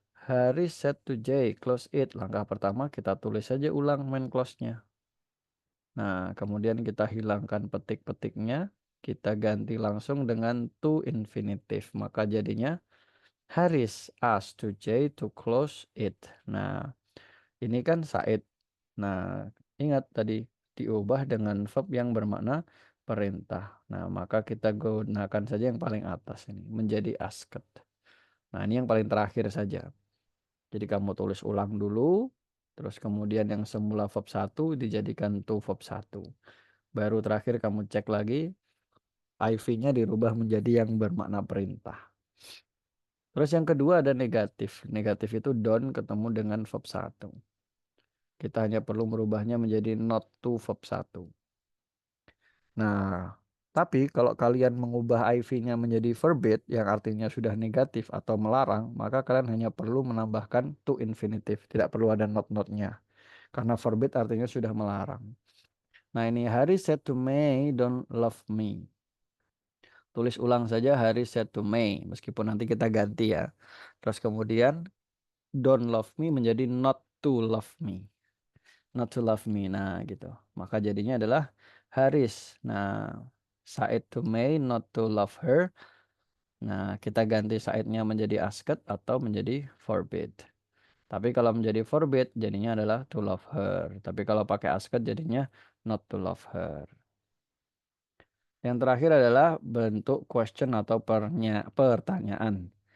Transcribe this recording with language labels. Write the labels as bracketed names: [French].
[English] Harry said to Jay, close it. [Indonesian] Langkah pertama kita tulis saja ulang main clause-nya. Nah, kemudian kita hilangkan petik-petiknya. Kita ganti langsung dengan to infinitive. Maka jadinya [English] Haris asked to Jay to close it. [Indonesian] Nah, ini kan Said. Nah, ingat tadi diubah dengan verb yang bermakna perintah. Nah, maka kita gunakan saja yang paling atas ini. Menjadi asked. Nah, ini yang paling terakhir saja. Jadi kamu tulis ulang dulu. Terus kemudian yang semula verb 1 dijadikan to verb 1. Baru terakhir kamu cek lagi. IV-nya dirubah menjadi yang bermakna perintah. Terus yang kedua ada negatif. Negatif itu don't ketemu dengan verb 1. Kita hanya perlu merubahnya menjadi not to verb 1. Nah, tapi kalau kalian mengubah IV-nya menjadi verbate yang artinya sudah negatif atau melarang, maka kalian hanya perlu menambahkan to infinitive. Tidak perlu ada not-notnya. Karena verbate artinya sudah melarang. Nah, ini [English] Harry said to May, don't love me. [Indonesian] Tulis ulang saja [English] Harry said to May, [Indonesian] meskipun nanti kita ganti ya. Terus kemudian [English] don't love me [Indonesian] menjadi [English] not to love me. [Indonesian] Not to love me. Nah, gitu. Maka jadinya adalah Haris. [English] Nah, Said to May, not to love her. [Indonesian] Nah, kita ganti Saidnya menjadi asked atau menjadi forbid. Tapi kalau menjadi forbid jadinya adalah [English] to love her. [Indonesian] Tapi kalau pakai asked jadinya [English] not to love her. [Indonesian] Yang terakhir adalah bentuk question atau pertanyaan.